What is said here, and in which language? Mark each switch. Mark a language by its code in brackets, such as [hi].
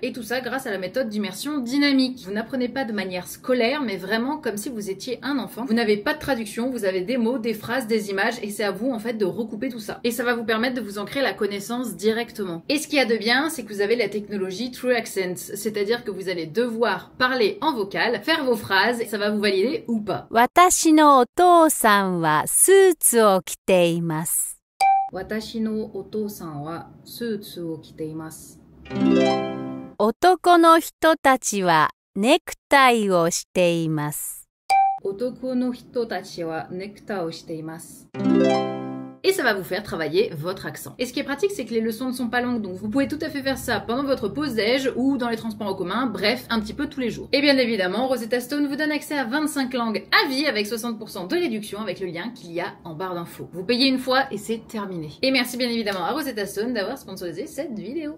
[fr] Et tout ça grâce à la méthode d'immersion dynamique. Vous n'apprenez pas de manière scolaire, mais vraiment comme si vous étiez un enfant. Vous n'avez pas de traduction, vous avez des mots, des phrases, des images, et c'est à vous en fait de recouper tout ça. Et ça va vous permettre de vous ancrer la connaissance directement. Et ce qu'il y a de bien, c'est que vous avez la technologie True Accents, c'est-à-dire que vous allez devoir parler en vocal, faire vos phrases, et ça va vous valider ou pas. [ja] 私のお父さんはスーツを着ています。私のお父さんはスーツを着ています。男の人たちはネクタイをしています。男の人たちはネクタイをしています。 [fr] Et ça va vous faire travailler votre accent. Et ce qui est pratique, c'est que les leçons ne sont pas longues, donc vous pouvez tout à fait faire ça pendant votre pause déj ou dans les transports en commun, bref, un petit peu tous les jours. Et bien évidemment, Rosetta Stone vous donne accès à 25 langues à vie avec 60% de réduction avec le lien qu'il y a en barre d'infos. Vous payez une fois et c'est terminé. Et merci bien évidemment à Rosetta Stone d'avoir sponsorisé cette vidéo.